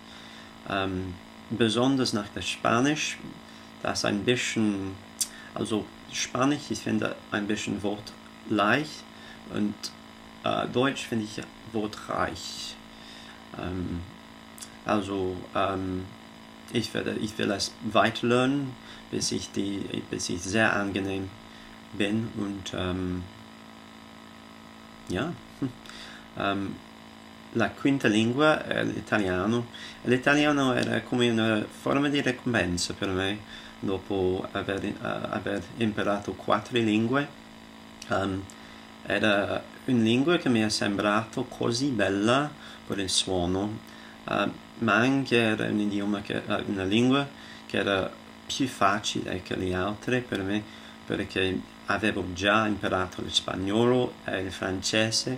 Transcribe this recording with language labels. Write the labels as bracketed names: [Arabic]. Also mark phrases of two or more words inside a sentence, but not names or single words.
[German] Besonders nach der Spanisch, das ein bisschen, also Spanisch, ich finde ein bisschen wortreich und Deutsch finde ich wortreich. Ich will es weiterlernen, bis ich sehr angenehm bin und ja. [Italian] La quinta lingua è l'italiano. L'italiano era come una forma di ricompensa per me dopo aver imparato 4 lingue. Era una lingua che mi è sembrato così bella per il suono, ma anche era una lingua che era più facile che le altre per me, perché avevo già imparato lo spagnolo e il francese.